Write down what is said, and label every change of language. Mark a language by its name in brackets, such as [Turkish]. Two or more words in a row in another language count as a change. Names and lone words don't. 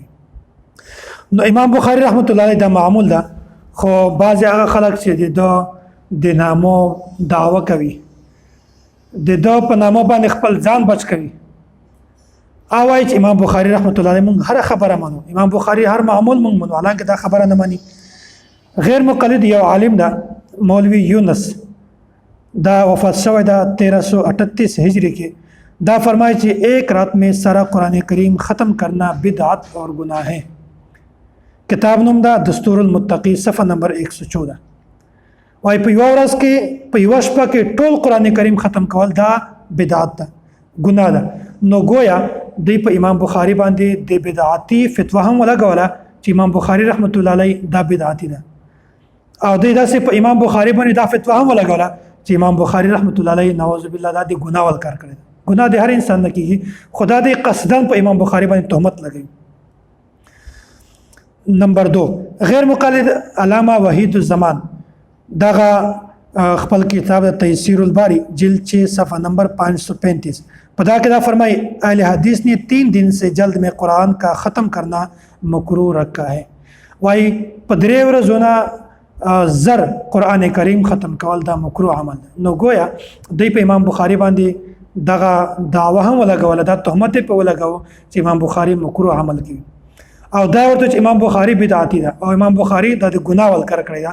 [Pashto] نو امام بخاری [Arabic] رحمت الله علیه [Pashto] دا معمول ده، خو بعض هغه خلک چې د نامو دعوه کوي د په نامو باندې خپل ځان بچ کوي او وايي چې امام بخاری [Arabic] رحمت الله علیه [Pashto] مونږ هر خبره منو، امام بخاری هر معمول مونږ منو، حالانکه دا خبره نه مني. غیر مقلد یو عالم ده مولوی یونس دا وفات شوی دا 1338 ہجری کې دا فرمائے چې [Urdu] ایک رات میں سارا قرآن کریم ختم کرنا بدعت اور گناہ ہے. [Pashto] کتاب نوم دا دستور المتقی صفحه نمبر 114. وای په یو ورځ کې په یو شپه کې ټول قرآن کریم ختم کول دا بدعت ده، ګناه ده. نو گویا دی په امام بخاری باندې د بدعتي فتوا هم ولګوله چې امام بخاری [Arabic] رحمت الله علیه [Pashto] دا بدعتي ده، او دی داسې په امام بخاری باندې دا فتوا هم ولګوله چې امام بخاری [Arabic] رحمت الله علیه نعوذ بالله [Pashto] دا د ګناه ول کار کړی. ګناه د هر انسان نه کیږي، خدا دې قصدن په امام بخاری باندې تهمت لګوي. نمبر 2 غیر مقلد علامه وحید الزمان دغه خپل کتاب تیسیر الباری جلد 6 صفحه نمبر 535 پدا کې دا فرمائے [Urdu] اہل حدیث نے 3 دن سے جلد میں قرآن کا ختم کرنا مکروہ رکھا ہے. [Pashto] وائی په 3 ورځې زر قرآن کریم ختم کول دا مکروه عمل. نو گویا دوی په امام بخاری باندې دغه دعوه هم ولګول، دا تهمت په ولګاو چې امام بخاری مکروه عمل کوي او دا ورته چې امام بخاری بدعتي ده او امام بخاری د ګناه ول کار کړی ده.